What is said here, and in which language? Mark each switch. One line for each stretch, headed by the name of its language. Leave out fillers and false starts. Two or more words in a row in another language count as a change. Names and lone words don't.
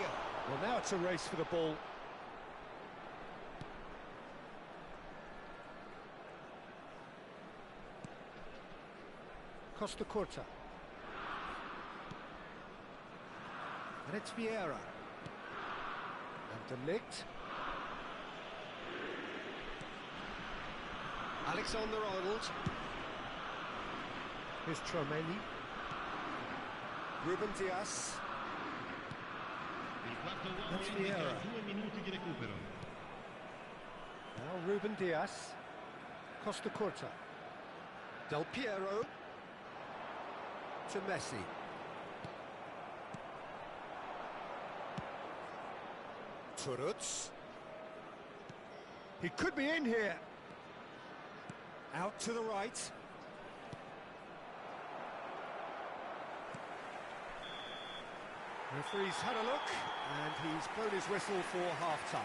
English: Well, now it's a race for the ball. Costa Curta. And it's Vieira. And De Ligt. Alexander-Arnold. Here's Chouameni. Ruben Dias.
Italian: Il quarto uomo
English: That's
Italian: indica
English: Vieira.
Italian: 2 minuti di recupero.
English: Now Ruben Dias. Costa Curta. Del Piero. To Messi. Turutz. He could be in here. Out to the right. Referee's had a look, and he's blown his whistle for half-time.